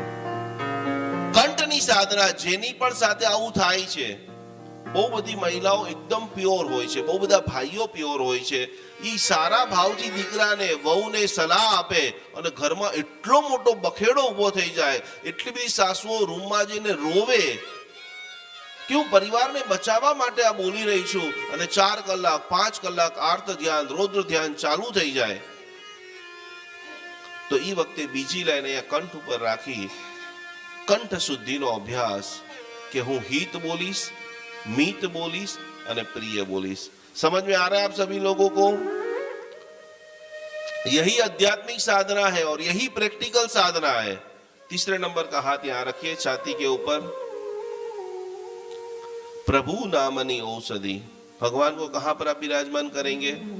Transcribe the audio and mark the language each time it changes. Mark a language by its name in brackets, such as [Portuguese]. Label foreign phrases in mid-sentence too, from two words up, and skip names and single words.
[Gujarati] કંઠની સાધના જેની પણ સાથે આવું થાય છે, બહુ બધી મહિલાઓ એકદમ પ્યોર હોય છે, બહુ બધા ભાઈઓ પ્યોર હોય છે, એ સારા ભાવથી દીકરાને વહુને સલાહ આપે અને ઘરમાં એટલો મોટો બખેડો ઉભો થઈ જાય, એટલી બધી સાસુઓ રૂમમાં જઈને રોવે કે હું પરિવારને બચાવવા માટે આ બોલી રહી છું, અને 4 કલાક 5 કલાક આર્ત ધ્યાન, રૌદ્ર ધ્યાન ચાલુ થઈ જાય। તો એ વખતે બીજી લાઈન અહીંયા કંઠ ઉપર રાખી કંઠ શુદ્ધિનો અભ્યાસ કે હું હિત બોલીસ, મીત બોલીસ અને પ્રિય બોલીસ। [Hindi] समझ में आ रहा है आप सभी लोगों को? यही आध्यात्मिक साधना है और यही प्रैक्टिकल साधना है। तीसरे नंबर का हाथ यहां रखिए छाती के ऊपर। [Gujarati] પ્રભુ નામની ઔષધિ, [Hindi] भगवान को कहां पर आप विराजमान करेंगे?